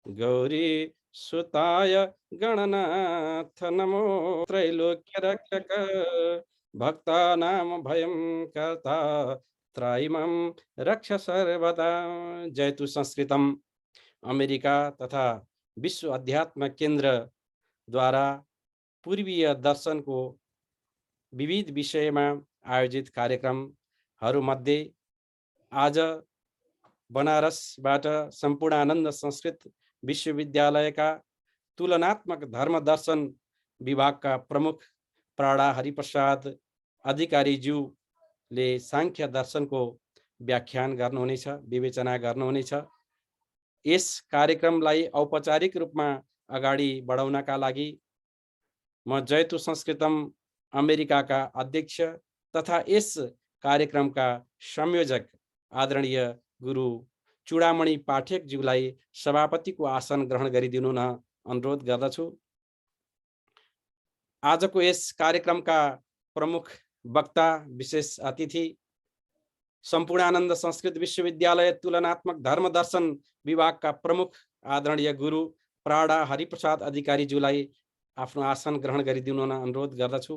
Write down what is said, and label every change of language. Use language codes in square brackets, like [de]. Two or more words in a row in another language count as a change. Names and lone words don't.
[sa] गौरी सुताय गणनाथ नमो त्रैलोक्य रक्षक भक्तानां भयं कर्ता त्रायिमां रक्ष सर्वदा। जय तु संस्कृतम। [ne] अमेरिका तथा विश्व अध्यात्म केन्द्र द्वारा पूर्वीय दर्शनको विविध विषयमा आयोजित कार्यक्रमहरूमध्ये आज बनारसबाट सम्पूर्णानन्द संस्कृत विश्वविद्यालयका तुलनात्मक धर्मदर्शन विभागका प्रमुख प्राडा हरिप्रसाद अधिकारीज्यूले सांख्य दर्शनको व्याख्यान गर्नुहुनेछ, विवेचना गर्नुहुनेछ। यस कार्यक्रमलाई औपचारिक रूपमा अगाडि बढाउनका लागि म जयतु संस्कृतम अमेरिकाका अध्यक्ष तथा यस कार्यक्रमका संयोजक आदरणीय गुरु चूडामणि पाठकज्यूलाई सभापतिको आसन ग्रहण गरिदिनु न अनुरोध गर्दछु। आजको यस कार्यक्रमका प्रमुख वक्ता विशेष अतिथि सम्पूर्णानन्द संस्कृत विश्वविद्यालय तुलनात्मक धर्मदर्शन विभागका प्रमुख आदरणीय गुरु प्राडा हरिप्रसाद अधिकारीज्यूलाई आफ्नो आसन ग्रहण गरिदिनु न अनुरोध गर्दछु।